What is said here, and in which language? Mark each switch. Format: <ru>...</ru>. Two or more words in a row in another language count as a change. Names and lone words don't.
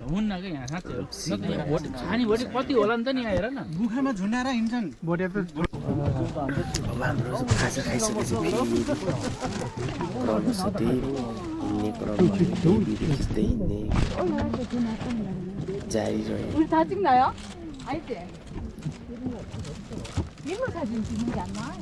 <ne>कति होला नि त नि हेर न बुखामा झुन्डाएर हिँड्छन् अब हाम्रो खाजा खाइसकेपछि हिँड्ने क्रममा भिडियो खिच्दै हिँड्ने जारी रह्यो</ne> <ko>우리 다 찍나요? 알지? 민물 사진 찍는 게 안 나와요.</ko>